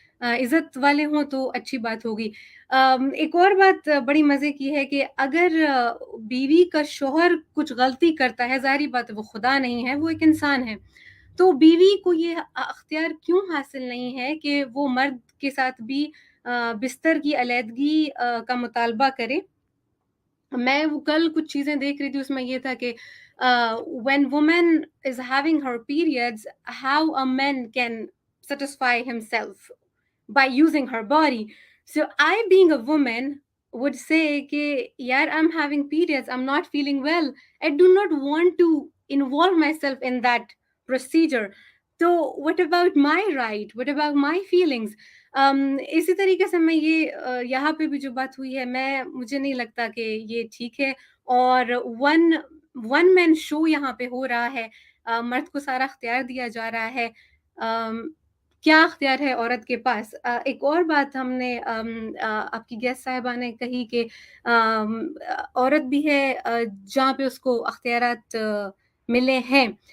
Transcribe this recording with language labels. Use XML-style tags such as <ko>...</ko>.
<ur>عزت والے ہوں تو اچھی بات ہوگی. ایک اور بات بڑی مزے کی ہے کہ اگر بیوی کا شوہر کچھ غلطی کرتا ہے، ظاہری بات ہے وہ خدا نہیں ہے، وہ ایک انسان ہے، تو بیوی کو یہ اختیار کیوں حاصل نہیں ہے کہ وہ مرد کے ساتھ بھی بستر کی علیحدگی کا مطالبہ کرے. میں وہ کل کچھ چیزیں دیکھ رہی تھی، اس میں یہ تھا کہ</ur> <en>when woman is having her periods, how a man can satisfy himself by using her body. So I, being a woman, would say</en> <ur>کہ یار</ur> <en>I'm having periods, I'm not feeling well, I do not want to involve myself in that procedure. So what about my right, what about my feelings?</en> <ur>اسی طریقے سے میں یہ یہاں پہ بھی جو بات ہوئی ہے، مجھے نہیں لگتا کہ یہ ٹھیک ہے، اور ون مین شو یہاں پہ ہو رہا ہے. مرد کو سارا اختیار دیا جا رہا ہے. کیا اختیار ہے عورت کے پاس؟ ایک اور بات ہم نے آپ کی گیسٹ صاحبہ نے کہی کہ عورت بھی ہے جہاں پہ اس کو اختیارات ملے ہیں.</ur>